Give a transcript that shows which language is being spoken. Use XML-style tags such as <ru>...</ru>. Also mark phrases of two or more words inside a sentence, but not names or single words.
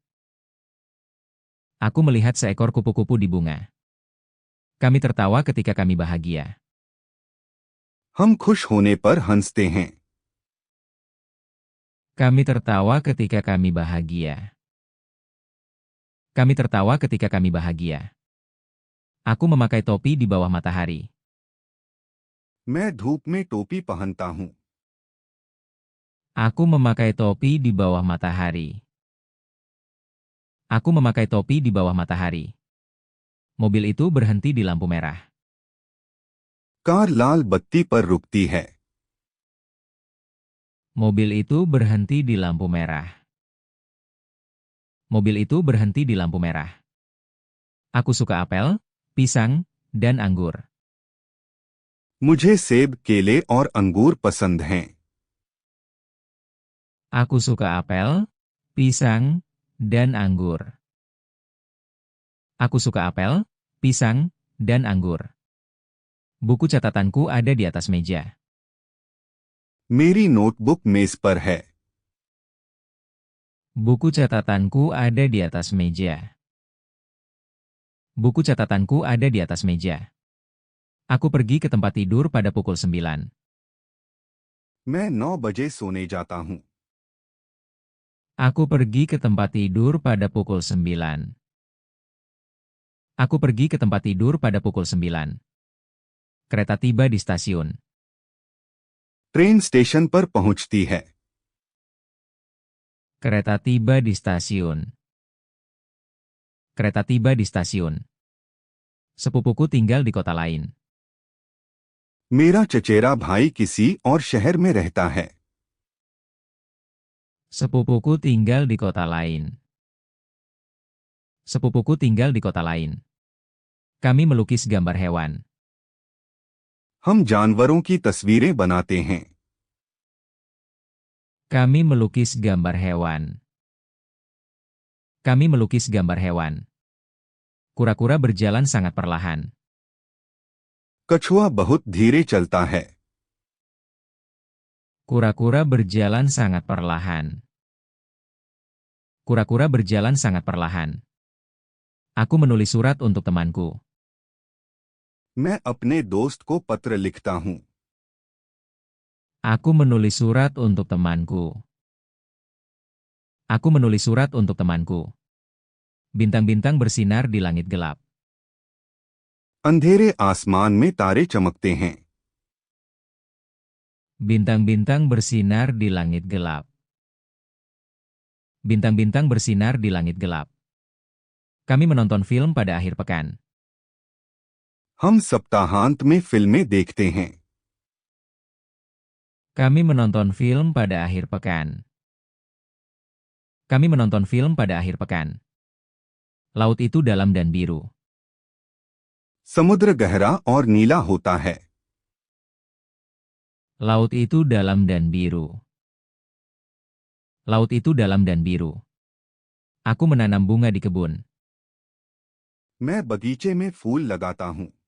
<id>Aku melihat seekor kupu-kupu di bunga. Kami tertawa ketika kami bahagia.</id> <hi>हम खुश होने पर हंसते हैं।</hi> <id>Kami tertawa ketika kami bahagia. Kami tertawa ketika kami bahagia. Aku memakai topi di bawah matahari.</id> <hi>मैं धूप में टोपी पहनता हूँ।</hi> <id>Aku memakai topi di bawah matahari. Aku memakai topi di bawah matahari. Mobil itu berhenti di lampu merah.</id> <hi>कार लाल बत्ती पर रुकती है।</hi> <id>Mobil itu berhenti di lampu merah. Mobil itu berhenti di lampu merah. Aku suka apel, pisang, dan anggur.</id> <hi>मुझे सेब, केले और अंगूर पसंद हैं।</hi> <id>Aku suka apel, pisang, dan anggur. Aku suka apel, pisang, dan anggur. Buku catatanku ada di atas meja.</id> <hi>मेरी नोटबुक मेज पर है।</hi> <id>Buku catatanku ada di atas meja. Buku catatanku ada di atas meja. Aku pergi ke tempat tidur pada pukul 9.</id> <hi>मैं 9 बजे सोने जाता हूँ।</hi> <id>Aku pergi ke tempat tidur pada pukul 9. Aku pergi ke tempat tidur pada pukul 9. Kereta tiba di stasiun.</id> <hi>ट्रेन स्टेशन पर पहुंचती है।</hi> <id>Kereta tiba di stasiun. Kereta tiba di stasiun. Sepupuku tinggal di kota lain.</id> <hi>मेरा चचेरा भाई किसी और शहर में रहता है।</hi> <id>Sepupuku tinggal di kota lain. Sepupuku tinggal di kota lain. Kami melukis gambar hewan.</id> <hi>हम जानवरों की तस्वीरें बनाते हैं।</hi> <id>Kami melukis gambar hewan. Kami melukis gambar hewan. Kura-kura berjalan sangat perlahan.</id> <hi>कछुआ बहुत धीरे चलता है।</hi> <id>Kura-kura berjalan sangat perlahan. Kura-kura berjalan sangat perlahan. Aku menulis surat untuk temanku.</id> <hi>मैं अपने दोस्त को पत्र लिखता हूँ।</hi> <id>Aku menulis surat untuk temanku. Aku menulis surat untuk temanku. Bintang-bintang bersinar di langit gelap.</id> <hi>अंधेरे आसमान में तारे चमकते हैं।</hi> <id>Bintang-bintang bersinar di langit gelap. Bintang-bintang bersinar di langit gelap. Kami menonton film pada akhir pekan.</id> <hi>हम सप्ताहांत में फिल्में देखते हैं।</hi> <id>Kami menonton film pada akhir pekan. Kami menonton film pada akhir pekan. Laut itu dalam dan biru.</id> <hi>समुद्र गहरा और नीला होता है।</hi> <id>Laut itu dalam dan biru. Laut itu dalam dan biru. Aku menanam bunga di kebun.</id> <hi>मैं बगीचे में फूल लगाता हूँ।</hi>